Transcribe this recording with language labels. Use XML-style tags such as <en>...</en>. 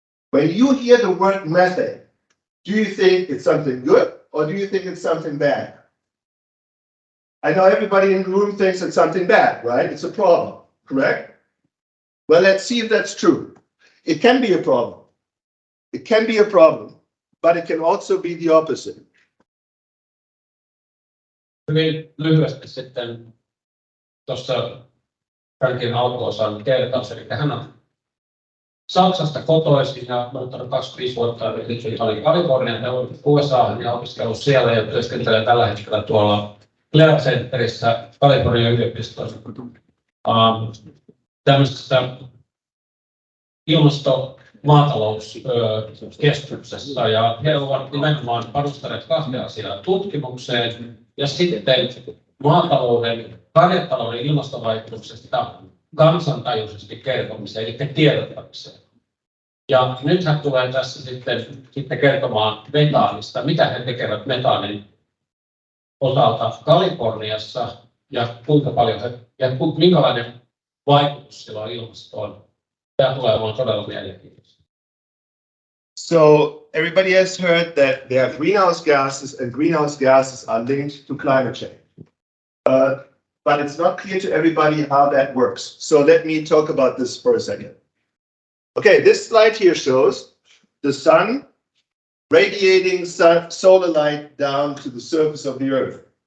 <en>When you hear the word methane, do you think it's something good or do you think it's something bad? I know everybody in the room thinks it's something bad, right? It's a problem, correct? Well, let's see if that's true. It can be a problem. It can be a problem, but it can also be the opposite.</en> <fi>Hyvin lyhyesti sitten tuossa Frankin alkuosaan kertaus, eli hän on Saksasta kotoisin ja muuttanut 25 vuotta oli Kalifornian ja USA:han ja opiskellut siellä ja työskentelee tällä hetkellä tuolla Clear Centerissä Kalifornian yliopistossa tämmöisessä ilmasto-maatalouskeskuksessa ja he ovat nimenomaan panostaneet kahteen asiaan tutkimukseen ja sitten maatalouden, karjatalouden ilmastovaikutuksesta kansantajuisesti kertomiseen, eli tiedottamiseen. Ja nyt hän tulee tässä sitten kertomaan metaanista, mitä he tekevät metaanin osalta Kaliforniassa ja kuinka paljon minkälainen vaikutus sillä on ilmastoon. Tämä tulee olemaan todella mielenkiintoista.</fi> <en>So everybody has heard that there are greenhouse gases, and greenhouse gases are linked to climate change. But it's not clear to everybody how that works. So let me talk about this for a second. Okay, this slide here shows the sun radiating solar light down to the surface of the earth.</en>